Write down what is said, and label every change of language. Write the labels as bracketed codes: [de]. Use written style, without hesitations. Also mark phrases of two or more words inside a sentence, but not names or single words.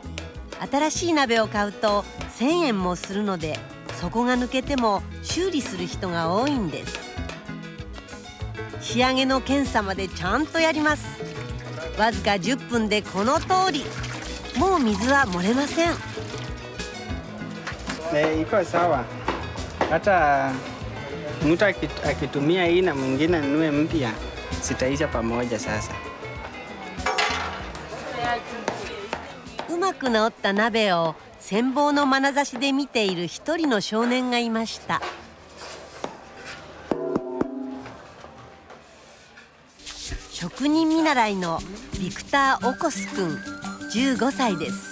[ja] 新しい鍋を買うと1000円もするので、底が抜けても修理する人が多いんです。仕上げの検査までちゃんとやります。わずか10分でこの通り。もう水は漏れません。 [sw] Iko sawa, hata mtu akitumia hii na mwingine nunue mpya, zitaisha pamoja sasa. [ja] うまく治った鍋を羨望の眼差しで見ている一人の少年がいました。職人見習いのビクター・オコス君、15歳です。